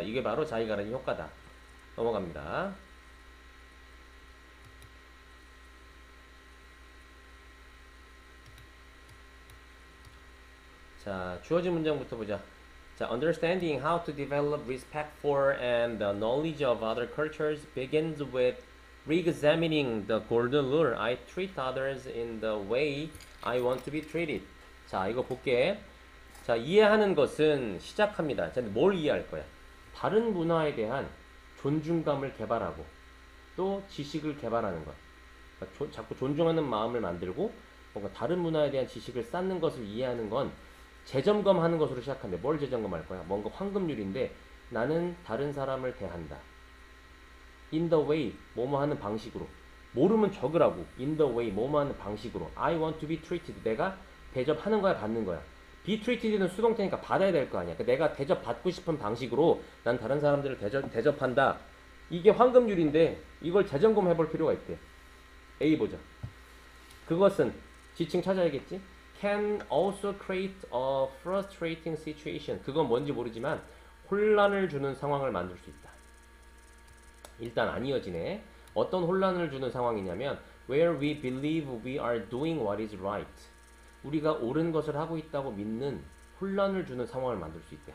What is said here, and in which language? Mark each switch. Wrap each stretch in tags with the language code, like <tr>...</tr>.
<ko>이게 바로 자이가르니 효과다. 넘어갑니다. 자, 주어진 문장부터 보자.</ko> <en>자, understanding how to develop respect for and the knowledge of other cultures begins with re-examining the golden rule. I treat others in the way I want to be treated.</en> <ko>자, 이거 볼게. 자, 이해하는 것은 시작합니다. 자, 뭘 이해할 거야? 다른 문화에 대한 존중감을 개발하고 또 지식을 개발하는 것. 그러니까 자꾸 존중하는 마음을 만들고 뭔가 다른 문화에 대한 지식을 쌓는 것을 이해하는 건 재점검하는 것으로 시작한대. 뭘 재점검할 거야? 뭔가 황금률인데 나는 다른 사람을 대한다.</ko> <en>In the way,</en> <ko>뭐뭐 하는 방식으로. 모르면 적으라고.</ko> <en>In the way,</en> <ko>뭐뭐 하는 방식으로.</ko> <en>I want to be treated.</en> <ko>내가 대접하는 거야, 받는 거야. be treated는 수동태니까 받아야 될 거 아니야. 내가 대접받고 싶은 방식으로 난 다른 사람들을 대접한다. 이게 황금률인데 이걸 재점검해 볼 필요가 있대. A 보자. 그것은 지칭 찾아야겠지?</ko> <en>Can also create a frustrating situation.</en> <ko>그건 뭔지 모르지만 혼란을 주는 상황을 만들 수 있다. 일단 안 이어지네. 어떤 혼란을 주는 상황이냐면</ko> <en>where we believe we are doing what is right.</en> <ko>우리가 옳은 것을 하고 있다고 믿는 혼란을 주는 상황을 만들 수 있대.</ko>